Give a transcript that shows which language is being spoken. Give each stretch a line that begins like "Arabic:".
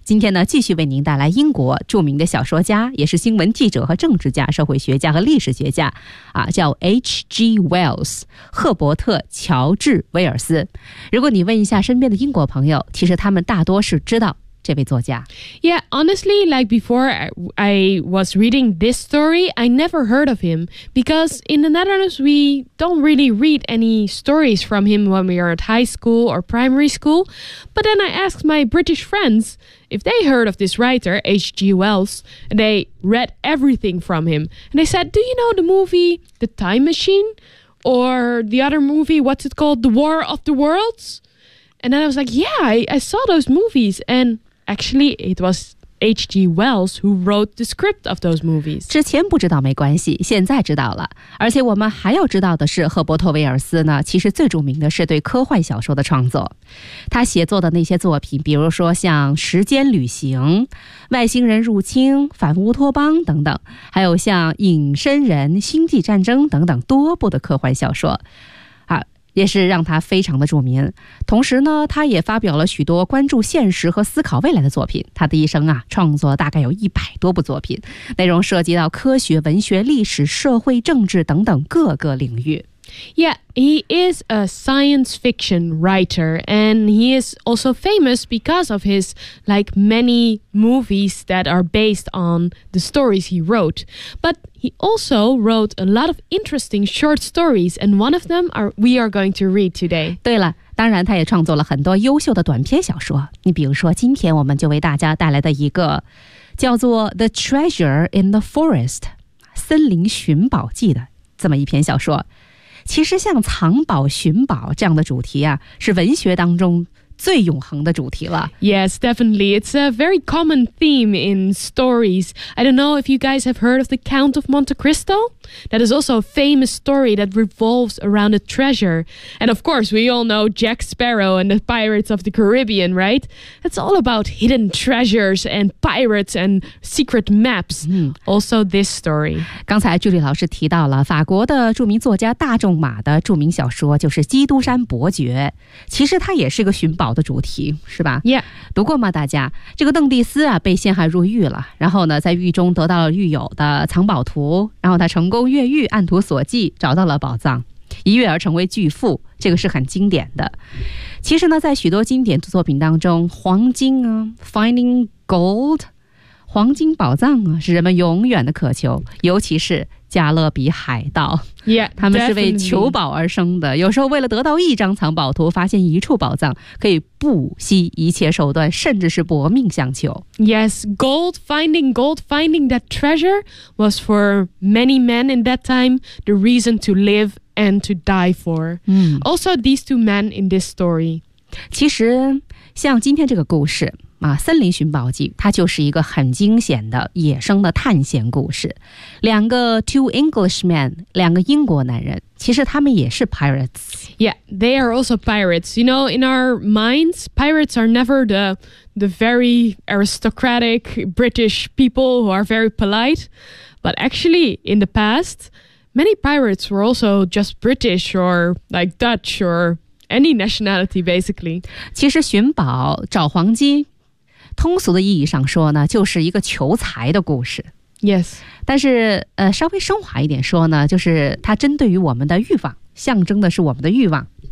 Chinese: 今天呢，继续为您带来英国著名的小说家，也是新闻记者和政治家、社会学家和历史学家，叫 H.G. Wells， 赫伯特·乔治·威尔斯。如果你问一下身边的英国朋友，其实他们大多是知道这位作家。
English: Yeah, honestly, like before I was reading this story, I never heard of him because in the Netherlands, we don't really read any stories from him when we are at high school or primary school. But then I asked my British friends if they heard of this writer, H.G. Wells, and they read everything from him. And they said, do you know the movie The Time Machine? Or the other movie, what's it called? The War of the Worlds? And then I was like, yeah, I saw those movies. And actually, it was H.G. Wells who wrote the script of those movies.
Chinese: 之前不知道没关系，现在知道了。而且我们还要知道的是，赫伯特·威尔斯呢，其实最著名的是对科幻小说的创作。他写作的那些作品，比如说像《时间旅行》、《外星人入侵》、《反乌托邦》等等，还有像《隐身人》、《星际战争》等等多部的科幻小说，也是让他非常的著名。同时呢，他也发表了许多关注现实和思考未来的作品。他的一生啊，创作大概有100多部作品，内容涉及到科学、文学、历史、社会、政治等等各个领域。
English: Yeah, he is a science fiction writer, and he is also famous because of his, like, many movies that are based on the stories he wrote. But he also wrote a lot of interesting short stories, and one of them we are going to read today.
Chinese: 对了，当然他也创作了很多优秀的短篇小说。你比如说，今天我们就为大家带来的一个叫做《The Treasure in the Forest》《森林寻宝记》的这么一篇小说。其实像藏宝寻宝这样的主题啊，是文学当中最永恒的主题了。
English: Yes, definitely. It's a very common theme in stories. I don't know if you guys have heard of The Count of Monte Cristo? That is also a famous story that revolves around a treasure. And of course, we all know Jack Sparrow and the Pirates of the Caribbean, right? It's all about hidden treasures and pirates and secret maps. Also this story.
Chinese: 刚才 Julie 老师提到了法国的著名作家大仲马的著名小说，就是《基督山伯爵》。其实它也是个寻宝的主题，是吧？
English: Yeah.
Chinese: 读过吗，大家？这个邓蒂斯啊，被陷害入狱了，然后呢，在狱中得到了狱友的藏宝图，然后他成功越狱，按图索骥找到了宝藏，一跃而成为巨富，这个是很经典的。其实呢，在许多经典作品当中，黄金啊 ，
English: finding gold，
Chinese: 黄金宝藏啊，是人们永远的渴求，尤其是加勒比海盗，
English: yeah,
Chinese: 他们是为求宝而生的。
English: Definitely.
Chinese: 有时候为了得到一张藏宝图，发现一处宝藏，可以不惜一切手段，甚至是搏命相求。
English: Yes, finding that treasure was for many men in that time the reason to live and to die for.、Also, these two men in this story.
Chinese: 其实，像今天这个故事。森林寻宝记它就是一个很惊险的野生的探险故事。两个
English: two Englishmen,
Chinese: 两个英国男人，其实他们也是 pirates.
English: Yeah, they are also pirates. You know, in our minds, pirates are never the very aristocratic British people who are very polite. But actually, in the past, many pirates were also just British or like Dutch or any nationality, basically.
Chinese: 其实寻宝找黄金，通俗的意义上说呢，就是一个求财的故事。
English: Yes.
Chinese: 但是稍微升华一点说呢，就是它针对于我们的欲望，象征的是我们的欲望。